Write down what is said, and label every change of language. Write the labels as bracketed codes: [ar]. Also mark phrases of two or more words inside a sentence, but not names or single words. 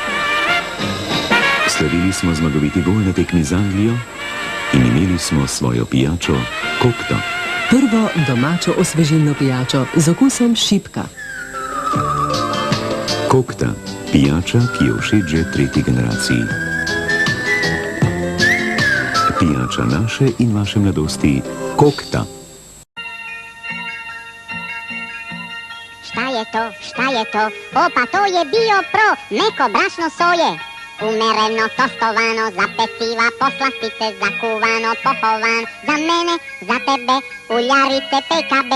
[sl] Slavili smo zmagoviti gol na tekmi z Anglijo in imeli smo svojo pijačo Kokto. Prvo domačo osvežilno pijačo z okusom šipka. Kokta, pijača, ki je všeč že tretji generaciji. Pijača naše in vaše mladosti Kokta. [sr] Šta je to? Opa, to je Bio Pro, meko brašno soje. Umereno tostovano, za peciva, poslastice, zakuvano, pohovan. Za mene, za tebe, uljarice PKB.